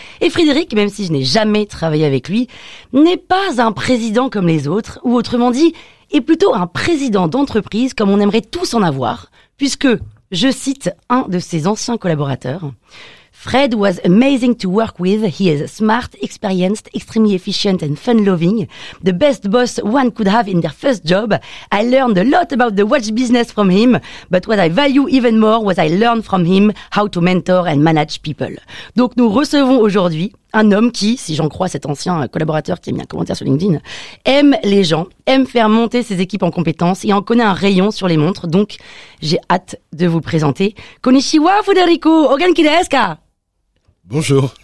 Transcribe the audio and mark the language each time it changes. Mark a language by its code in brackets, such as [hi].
[fr] Et Frédéric, même si je n'ai jamais travaillé avec lui, n'est pas un président comme les autres, ou autrement dit, est plutôt un président d'entreprise comme on aimerait tous en avoir, puisque, je cite un de ses anciens collaborateurs, [en] Fred was amazing to work with. He is smart, experienced, extremely efficient and fun-loving. The best boss one could have in their first job. I learned a lot about the watch business from him, but what I value even more was I learned from him how to mentor and manage people. [fr] Donc nous recevons aujourd'hui un homme qui, si j'en crois cet ancien collaborateur qui a mis un commentaire sur LinkedIn, aime les gens, aime faire monter ses équipes en compétences et en connaît un rayon sur les montres. Donc j'ai hâte de vous présenter. [ja] Konnichiwa Federico, ogenki desu ka? [fr] Bonjour.